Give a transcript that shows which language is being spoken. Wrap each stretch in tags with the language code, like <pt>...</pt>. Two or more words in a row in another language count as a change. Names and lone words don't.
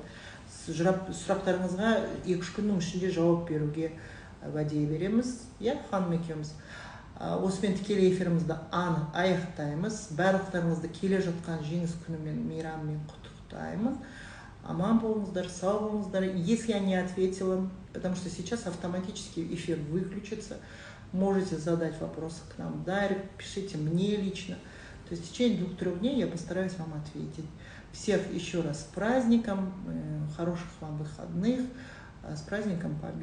<kk>Сұрақтарыңызға 2-3 күннің ішінде жауап беруге уәде береміз. Ханым екеуміз. Осымен тікелей эфирімізді аяқтаймыз. Барлықтарыңызды келе жатқан жеңіс күнімен, мейраммен құттықтаймын. Аман болыңыздар, сау болыңыздар.</kk> <ru>Если я не ответила, потому что сейчас автоматически эфир выключится, можете задать вопросы к нам в дайрект, пишите мне лично. То есть в течение 2-3 дней я постараюсь вам ответить. Всех еще раз с праздником, хороших вам выходных, с праздником Победы.</ru>